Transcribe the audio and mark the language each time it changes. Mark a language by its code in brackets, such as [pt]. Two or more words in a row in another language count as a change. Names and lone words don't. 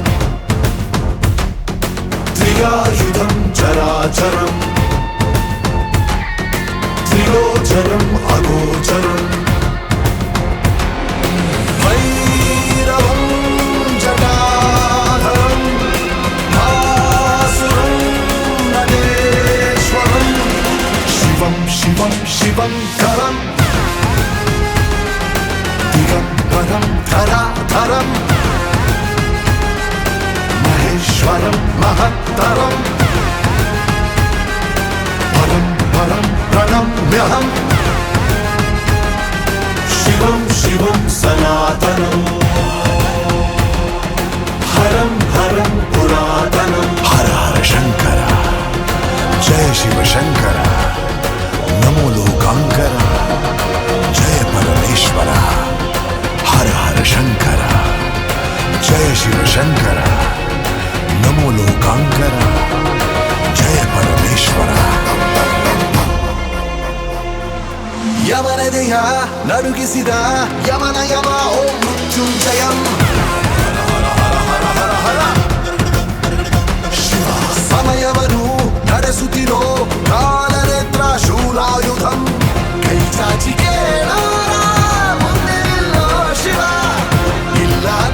[sa] ತ್ರಿಯಾಯುಧಂ ಚರಾಚರಂ ತ್ರಿಲೋಚನಂ ಅಗೋಚರಂ ಭೈರವಂ ಜಟಾಧರಂ ಭಾಸುರಂ ನಗೇಶ್ವರಂ ಶಿವಂ ಶಿವಂ ಶಿವಂಕರಂ ದಿಗಂಬರಂ ಧರಾಧರಂ మహేశ్వరం మహత్తరం పరం పరం ప్రణమ్యహం శివం శివం సనాతనం హరం హరం పురాతనం హర హర శంకర జయ శివ శంకర నమో లోకాంకర జయ పరమేశ్వర హర హర శంకర జయ శివ శంకర ನಮೋ ಲೋಕಾಂಕರ ಜಯ ಪರಮೇಶ್ವರ [kn] ಯಮನದೆಯ ನಡುಗಿಸಿದ ಯಮನ ಯಮ [sa] ಓಂ ಮೃತ್ಯುಂಜಯಂ ಶಿವ [kn] ಸಮಯವನ್ನು ನಡೆಸುತ್ತಿರೋ [sa] ಕಾಲನೇತ್ರ ಶೂಲಾಯುಧಂ [kn] ಕೈ ಚಾಚಿ ಕೇಳ ಮುಂದೆ ನಿಲ್ಲೋ ಶಿವ ಇಲ್ಲ